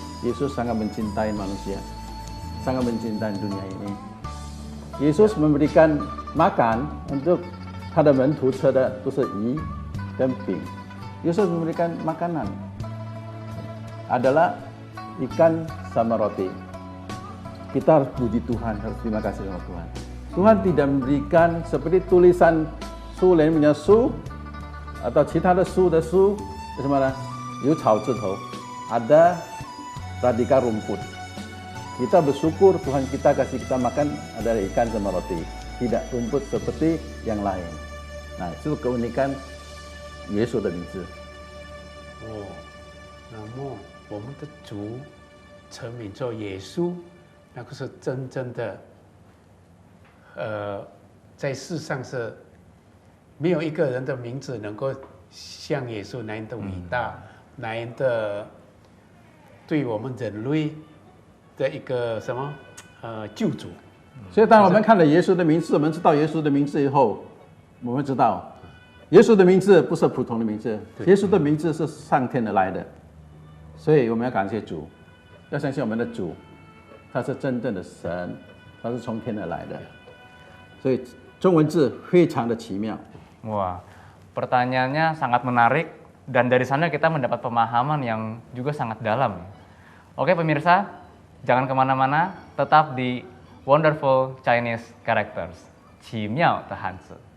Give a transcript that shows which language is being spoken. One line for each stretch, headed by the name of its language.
Indonesian: Yesus sangat mencintai manusia, sangat mencintai dunia ini. Yesus memberikan makan untuk
Chinese: 他的门徒吃的都是鱼跟饼。
Indonesian: Yesus memberikan makanan adalah ikan sama roti. Kita harus puji Tuhan, harus terima kasih sama Tuhan. Tuhan tidak memberikan seperti tulisan su lain punya su atau
Chinese: 其他的书的书什么呢？有草字头，
Indonesian: ada radika rumput. Kita bersyukur Tuhan kita kasih kita makan adalah ikan sama roti, tidak rumput seperti yang lain. Nah, itu keunikan Yesus 的名字。
Chinese: 哦，那么我们的主成名做耶稣，那个是真正的，在世上是没有一个人的名字能够像耶稣那样的伟大，那样的对我们人类的一个什么救主。所以当我们看了耶稣的名字，我们知道耶稣的名字以后，我们知道耶稣的名字不是普通的名字，耶稣的名字是上天而来的，所以我们要感谢主，要相信我们的主，他是真正的神，他是从天而来的，所以中文字非常的奇妙。
Indonesian: Wah, pertanyaannya sangat menarik dan dari sana kita mendapat pemahaman yang juga sangat dalam. Oke pemirsa, jangan kemana-mana, tetap di Wonderful Chinese Characters,
Chinese: 奇妙的汉字。